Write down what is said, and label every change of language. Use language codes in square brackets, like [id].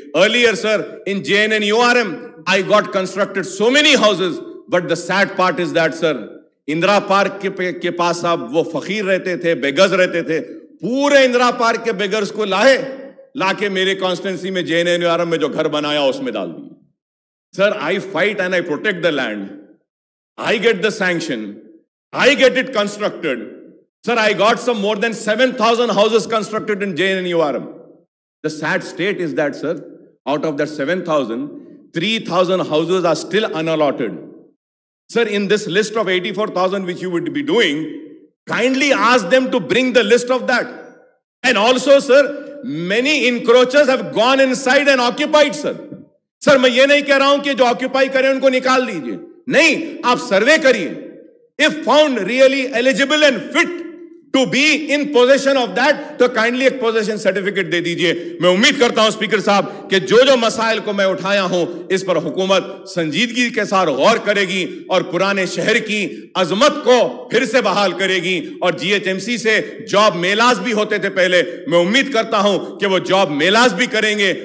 [en] Earlier sir in JNNURM I got constructed so many houses, but the sad part is that sir [ur] Indira park کے پاس اب وہ فقیر رہتے تھے, بیگرز رہتے تھے, پورے اندرا پارک کے بیگرز کو لا کے میرے کانسٹنسی میں JNNURM میں جو گھر بنایا اس میں ڈال دیے. [en] Sir, I fight and I protect the land. I get the sanction. I get it constructed. Sir, I got some more than 7,000 houses constructed in JNNURM. The sad state is that, sir, out of that 7,000, 3,000 houses are still unallotted. Sir, in this list of 84,000 which you would be doing, kindly ask them to bring the list of that. And also, sir, many encroachers have gone inside and occupied, sir. [ur] سر میں یہ نہیں کہہ رہا ہوں کہ جو occupy کریں ان کو نکال دیجئے, نہیں, آپ سروے کریے. [en] If found really eligible and fit to be in possession of that, [ur] تو kindly ایک possession certificate دے دیجئے. میں امید کرتا ہوں اسپیکر صاحب کہ جو مسائل کو میں اٹھایا ہوں اس پر حکومت سنجیدگی کے ساتھ غور کرے گی اور پرانے شہر کی عظمت کو پھر سے بحال کرے گی. اور GHMC سے جاب میلاز بھی ہوتے تھے پہلے, میں امید کرتا ہوں کہ وہ جاب میلاز بھی کریں گے.